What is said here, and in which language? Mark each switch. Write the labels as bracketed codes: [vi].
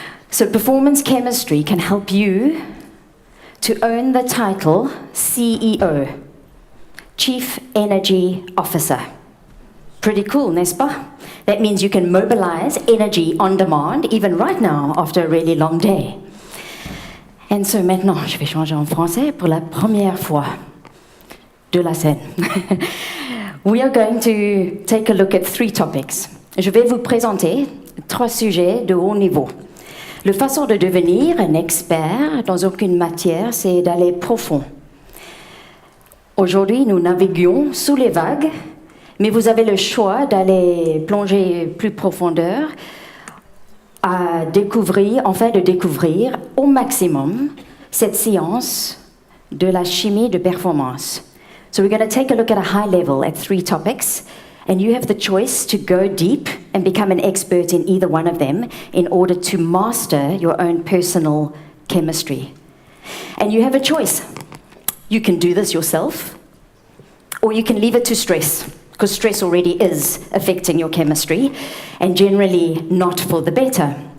[en] So performance chemistry can help you to own the title CEO, Chief Energy Officer. Pretty cool, [fr] n'est-ce pas? [en] That means you can mobilize energy on demand, even right now, after a really long day. And so [fr] maintenant, je vais changer en français pour la première fois de la scène. We are going to take a look at 3 topics. Je vais vous présenter 3 sujets de haut niveau. La façon de devenir un expert dans aucune matière, c'est d'aller profond. Aujourd'hui, nous naviguons sous les vagues, mais vous avez le choix d'aller plonger plus profondeur, à découvrir, de découvrir au maximum cette science de la chimie de performance. [en] So we're going to take a look at a high level at 3 topics, and you have the choice to go deep and become an expert in either one of them in order to master your own personal chemistry. And you have a choice. You can do this yourself, or you can leave it to stress, because stress already is affecting your chemistry, and generally not for the better.